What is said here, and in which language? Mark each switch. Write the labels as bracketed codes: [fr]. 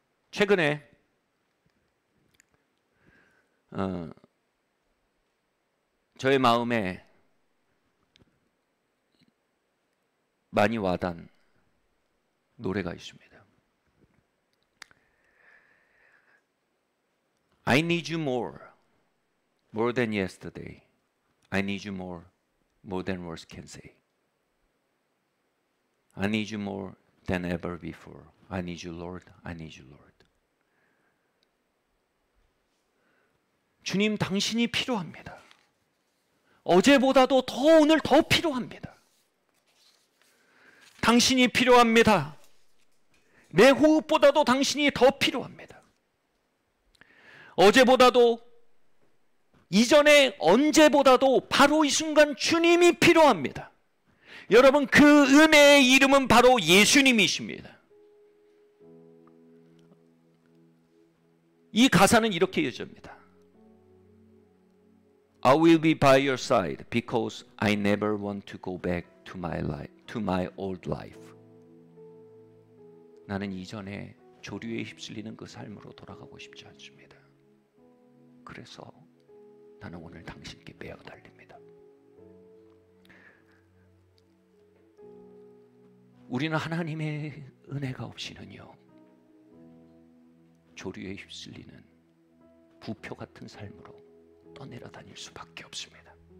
[ko] 최근에 저의 마음에 많이 와닿은 노래가 있습니다. [en] I need you more, more than yesterday. I need you more, more than words can say. I need you more than ever before. I need you, Lord. I need you, Lord. [ko] 주님, 당신이 필요합니다. 어제보다도 더 오늘 더 필요합니다. 당신이 필요합니다. 내 호흡보다도 당신이 더 필요합니다. 어제보다도 이전에 언제보다도 바로 이 순간 주님이 필요합니다. 여러분, 그 은혜의 이름은 바로 예수님이십니다. 이 가사는 이렇게 이어집니다. [en] I will be by your side because I never want to go back to my life, to my old life. [ko] 나는 이전에 조류에 휩쓸리는 그 삶으로 돌아가고 싶지 않습니다. 그래서 나는 오늘 당신께 매어 달립니다. 우리는 하나님의 은혜가 없이는요, 조류에 휩쓸리는 부표 같은 삶으로 떠내려 다닐 수밖에 없습니다.